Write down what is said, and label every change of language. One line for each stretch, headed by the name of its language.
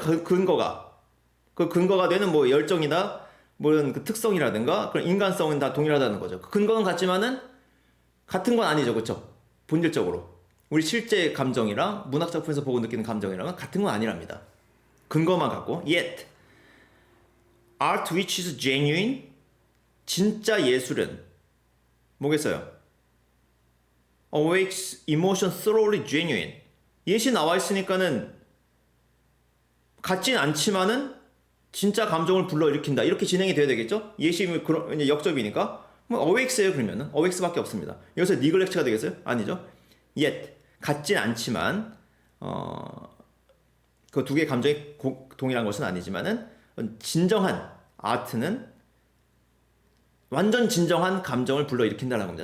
Korean: 그 근거가 되는 뭐 열정이나 뭐 이런 그 특성이라든가 그런 인간성은 다 동일하다는 거죠. 그 근거는 같지만은 같은 건 아니죠, 그렇죠? 본질적으로 우리 실제 감정이랑 문학 작품에서 보고 느끼는 감정이랑은 같은 건 아니랍니다. 근거만 갖고.
English: Yet art which is genuine,
Korean: 진짜 예술은 뭐겠어요?
English: Awakes emotion thoroughly genuine.
Korean: 예시 나와 있으니까는 같진 않지만은 진짜 감정을 불러일으킨다. 이렇게 진행이 돼야 되겠죠? 예시 그런 역접이니까 뭐 awakes예요. 그러면은 awakes밖에 없습니다. 여기서 neglect가 되겠어요? 아니죠. Yet 같진 않지만 그 두 개의 감정이 동일한 것은 아니지만은 진정한 아트는 완전 진정한 감정을 불러일으킨다는 겁니다.